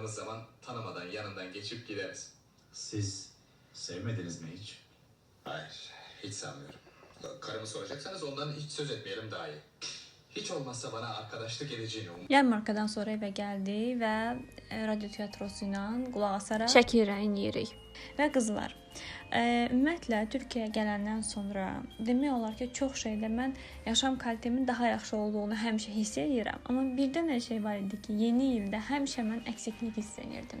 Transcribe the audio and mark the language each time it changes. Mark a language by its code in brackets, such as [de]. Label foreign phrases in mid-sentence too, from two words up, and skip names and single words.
[tr] zaman tanımadan yanından geçip gideriz. Siz sevmediniz mi hiç? Hayır, hiç sanmıyorum. Karımı soracaksanız ondan hiç söz etmeyelim daha iyi. Hiç olmazsa bana arkadaşlık edeceğini [az] Yarmarkadan sonra evə gəldi və radio tiyatrosu ilə qulaq asaraq şəkil rəyin yeyirik. Və qızlar, ümumiyyətlə Türkiyəyə gələndən sonra demək olar ki, çox şeydə mən [tr] yaşam kalitemin [az] daha yaxşı olduğunu həmişə hiss edirəm. Amma bir dənə şey var idi ki, yeni ildə həmişə mən əksiklik hiss edirdim.